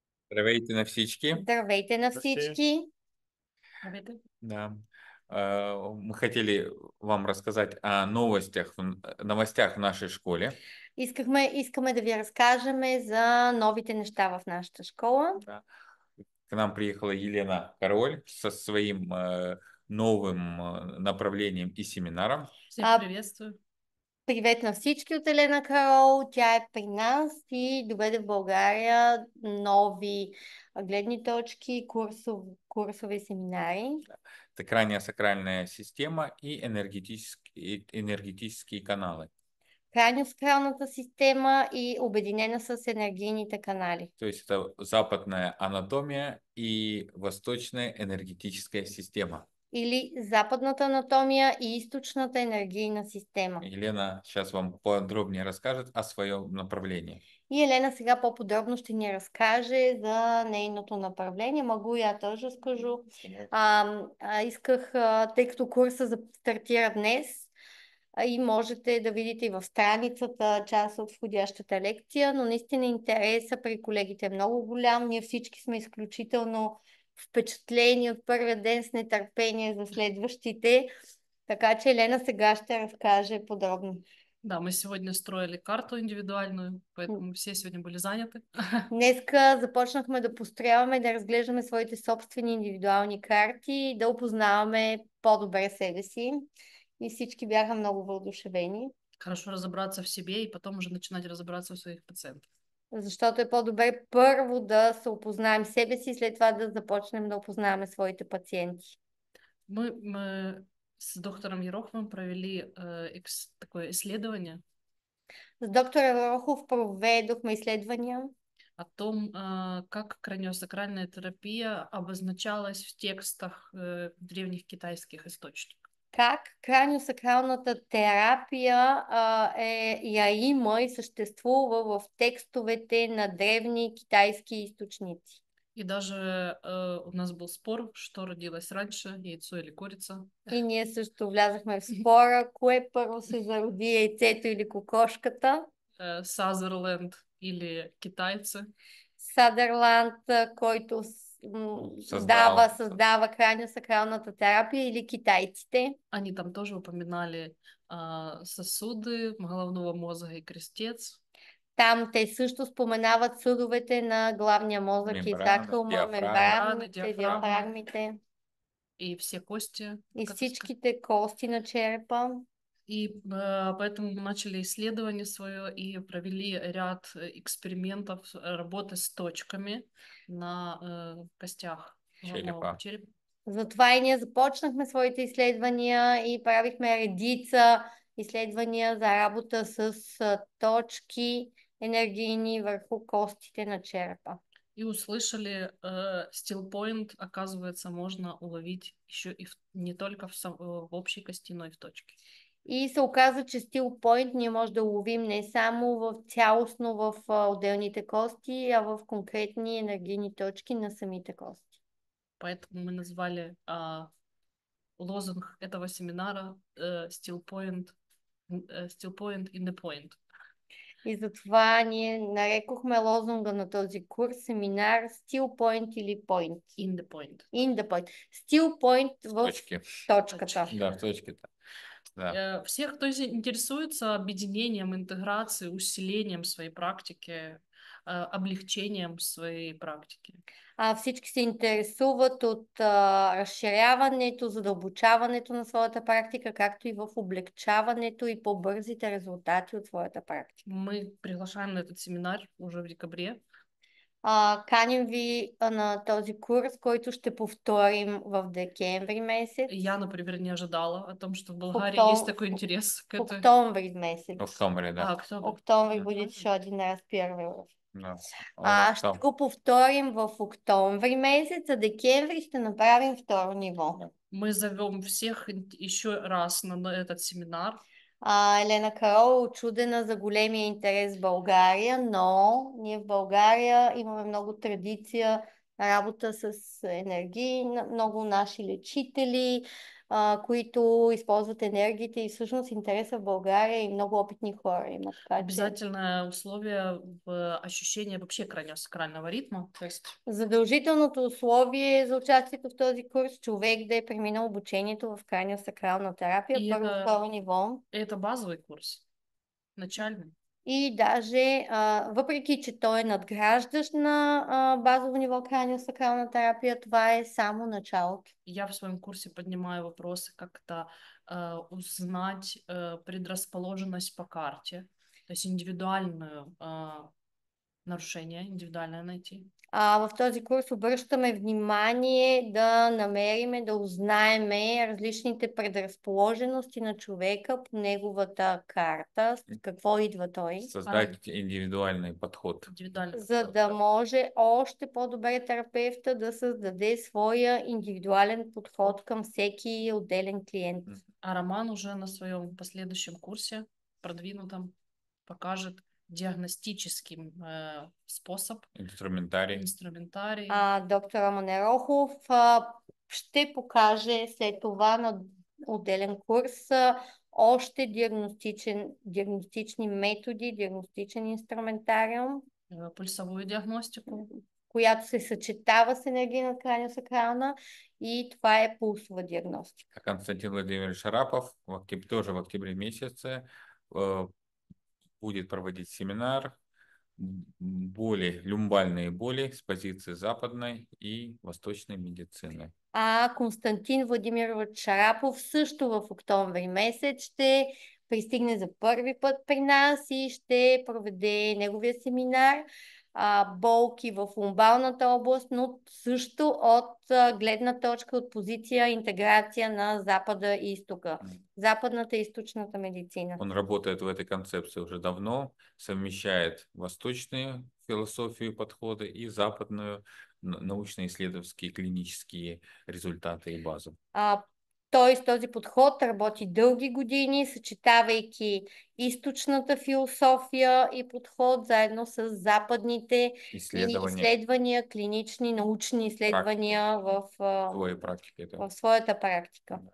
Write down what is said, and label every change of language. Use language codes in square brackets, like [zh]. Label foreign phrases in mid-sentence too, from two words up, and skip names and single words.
[bg] Здравейте на всички. Здравейте на всички! Здравейте. Да. [ru] Мы хотели вам рассказать о новостях в нашей школе. [bg] Искаме да ви разкажем за новите неща в нашата школа. Да. [ru] К нам приехала Елена Король со своим новым направлением и семинаром. Всех приветствую. [bg] Привет на всички от Елена Карол. Тя е при нас и доведе в България нови гледни точки, курсове и семинари. [ru] Это крайняя сакральная система и энергетические каналы. [bg] Крайносакралната система и обединена с енергийните канали. [ru] То есть это западная анатомия и восточная энергетическая система. [bg] Или западната анатомия и източната енергийна система. [ru] Елена сейчас вам подробнее расскажет о своем направлении. [bg] И Елена сега по-подробно ще ни разкаже за нейното направление. [ru] Могу я тоже скажу. [bg] Исках, тъй като курса стартира днес, и можете да видите и в страницата част от входящата лекция, но наистина интереса при колегите е много голям. Ние всички сме изключително впечатлени от първия ден с нетърпение за следващите. Така че Елена сега ще разкаже подробно. [ru] Да, мы сегодня строили карту индивидуальную, поэтому все сегодня были заняты. [bg] Днеска започнахме да построяваме, да разглеждаме своите собствени индивидуални карти, да опознаваме по-добре себе си. И всички бяха много въодушевени. [ru] Хорошо разобраться в себе и потом уже начинать разобраться в своих пациентах. [bg] Защото е по-добре първо да се опознаем себе си, след това да започнем да опознаваме своите пациенти. [ru] Мы с доктором Ероховым провели такое исследование. [bg] С доктора Ерохов проведохме изследвания [ru] о том, как краниосакральная терапия обозначалась в текстах древних китайских источников. [bg] Как краниосакралната терапия я има и съществува в текстовете на древни китайски източници. [ru] И даже у нас был спор, что родилось раньше, яйцо или курица. [bg] И ние също влязахме в спора, кое първо се зароди, яйцето или кокошката. [ru] Сазерленд или китайцы. [bg] Съдърланд, който създава краниосакралната терапия, или китайците. [ru] Они там тоже упоминали сосуды головного мозга и крестец. [bg] Там те също споменават съдовете на главния мозък и сакрума, мембраните, диафрагмите. [ru] И все кости. [bg] И всичките кости на черепа. [ru] И поэтому мы начали исследование свое и провели ряд экспериментов работы с точками на костях Черепа. [bg] Затова и ние започнахме своите изследвания и правихме редица изследвания за работа с точки енергийни върху костите на черепа. [ru] И услышали, [en] still point, [ru] оказывается, можно уловить еще и не только в общей кости, но и в точке. [bg] И се оказа, че [en] still point [bg] ние може да уловим не само в цялостно в отделните кости, а в конкретни енергийни точки на самите кости. [ru] Поэтому мы назвали лозунг этого семинара [en] still point in the point. [bg] И затова ние нарекохме лозунга на този курс семинар [en] Still Point [bg] или Point. [en] In the point. In the point. Still Point [bg] в точката. [ru] Да, в точке-то. Да. Всех, кто интересуется объединением, интеграцией, усилением своей практики, облегчением своей практики. [bg] Всички се интересуват от разширяването, задълбочаването на своята практика, както и в облегчаването и по-бързите резултати от своята практика. [ru] Мы приглашаем на этот семинар уже в декабре. [bg] Каним ви на този курс, който ще повторим в декември месец. [ru] Я, например, не ожидала о том, что в Българии есть такой интерес к этой... [bg] Октомври месец. Октомври, да. [ru] Октомври будет еще один раз первый. [bg] Да. Ще го повторим в октомври месец, а декември ще направим второ ниво. [ru] Мы зовем всех еще раз на этот семинар. [bg] Елена Карол е учудена за големия интерес в България, но ние в България имаме много традиция на работа с енергии, много наши лечители които използват енергията и всъщност интереса в България и много опитни хора има. Така че [ru] Обязательное условие в ощущение вообще краниосакрального ритма. То есть [bg] задължителното условие за участието в този курс човек да е преминал обучението в краниосакрална терапия, И първо, второ ниво. [ru] это базовый курс, начальный. И даже, [bg] въпреки че той е надграждащ на базово ниво краниосакрална терапия, това е само началото. [ru] Я в своем курсе поднимаю вопросы, как это узнать предрасположенность по карте, то есть индивидуальное нарушение, индивидуальное найти. [bg] В този курс обръщаме внимание да намериме, да узнаеме различните предразположености на човека по неговата карта, с какво идва той, [ru] Создать индивидуальный подход. Индивидуальный [bg] за [ru] подход. [bg] да може още по-добре терапевта да създаде своя индивидуален подход към всеки отделен клиент. [ru] А Роман уже на своем последующем курсе, продвинутом, покажет диагностический способ, Инструментарий. [bg] Доктор Роман Ерохов ще покаже след това на отделен курс още диагностични методи, диагностичен инструментариум, [ru] пульсовую диагностику, [bg] която се съчетава с енергийна краниосакрална, и това е пулсова диагностика. [ru] Константин Владимирович Шарапов тоже в октябре месяце будет проводить семинар боли, люмбальные боли с позиции западной и восточной медицины. [bg] Константин Владимирович Шарапов също в октомври месец ще пристигне за първи път при нас и ще проведе неговия семинар болки в лумбалната област, но също от гледна точка, от позиция интеграция на Запада и Изтока. Западната и източната медицина. [ru] Он работает в этой концепции уже давно, совмещает восточную философию подхода и западную научно-исследовательские клинические резултаты и базу. [bg] Той с този подход работи дълги години, съчетавайки източната философия и подход заедно с западните изследвания, клинични, научни изследвания в своята практика.